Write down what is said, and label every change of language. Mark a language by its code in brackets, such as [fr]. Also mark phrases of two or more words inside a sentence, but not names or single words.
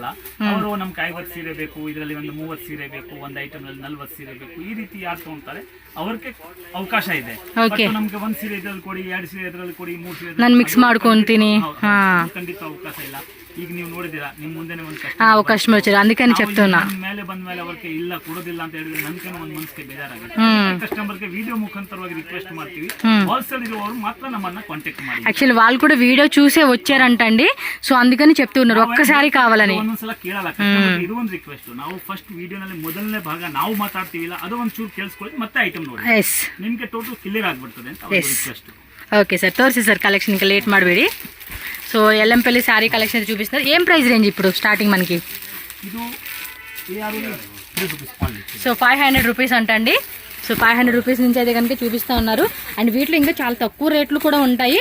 [kn] ಅವರು ನಮ್ಗೆ 50 ಸೀರೆ ಬೇಕು, ಇದರಲ್ಲಿ ಒಂದು 30 ಸೀರೆ ಬೇಕು, ಒಂದು ಐಟಮ್ ನಲ್ಲಿ 40 ಸೀರೆ ಬೇಕು, ಈ ರೀತಿ ಯಾರು ತಗೊಂತಾರೆ ಅವ್ರಿಗೆ ಅವಕಾಶ ಇದೆ. ನಮ್ಗೆ 1 ಸೀರೆ ಇದ್ರಲ್ಲಿ ಕೊಡಿ, 2 ಸೀರೆ ಇದ್ರಲ್ಲಿ ಕೊಡಿ, 3 ಸೀರೆ ನಾನು ಮಿಕ್ಸ್ ಮಾಡ್ಕೊಂತೀನಿ, ಖಂಡಿತ ಅವಕಾಶ ಇಲ್ಲ. ಈಗ ನೀವು ನೋಡಿದಿರಾ, ನಿಮ್ ಮುಂದೆನೆ ಒಂದು [te] ಕಸ್ಟಮರ್ వచ్చారు, అందుకని చెప్తున్నా. [kn] ಮೇಲೆ ಬಂದ ಮೇಲೆ ಅವರಿಗೆ ಇಲ್ಲ ಕೊಡೋದಿಲ್ಲ ಅಂತ ಹೇಳಿದ್ರೆ ನನ್ಗೆ ಒಂದು ಮನಸ್ಸಿಗೆ ಬೇಜಾರಾಗುತ್ತೆ. ಕಸ್ಟಮರ್ಗೆ ವಿಡಿಯೋ ಮುಖಾಂತರವಾಗಿ ರಿಕ್ವೆಸ್ಟ್ ಮಾಡ್ತೀವಿ, ಹೋಲ್ಸೇಲ್ ಇರುವವರು ಮಾತ್ರ ನಮ್ಮನ್ನ ಕಾಂಟ್ಯಾಕ್ಟ್ ಮಾಡಿ. [te] యాక్చువల్లీ వాళ్ళు కూడా వీడియో చూసే వచ్చారంటండి, సో అందుకని చెప్తున్నారు ఒక్కసారి కావాలని. [kn] ಒಂದೊಂದ್ಸಲ ಕೇಳಲ್ಲ, ಇದು ಒಂದು ರಿಕ್ವೆಸ್ಟ್. ನಾವು [en] first videonalli [kn] ಮೊದಲನೇ ಭಾಗ ನಾವು ಮಾತಾಡ್ತೀವಿಲ್ಲ, ಅದು ಒಂಚೂರು ಕೇಳಿಸ್ಕೊಳ್ಳಿ, ಮತ್ತೆ ಐಟಮ್ ನೋಡಿ, ನಿಮ್ಗೆ [en] total clear [kn] ಆಗ್ಬಿಡ್ತದೆ ಅಂತ ರಿಕ್ವೆಸ್ಟ್. [en] okay sir, [te] తోర్సి [en] sir collection, [te] ఇంకా లేట్ ಮಾಡಬೇಡಿ. సో ఎల్లంపల్లి [en] saree collection [te] చూపిస్తున్నారు. ఏం [en] price range [te] ఇప్పుడు స్టార్టింగ్ మనకి? [kn] ಇದು [te] సో 500 రూపీస్ అంటండి. సో 500 రూపీస్ నుంచి అయితే కనుక చూపిస్తూ ఉన్నారు. అండ్ వీటిలో ఇంకా చాలా తక్కువ రేట్లు కూడా ఉంటాయి.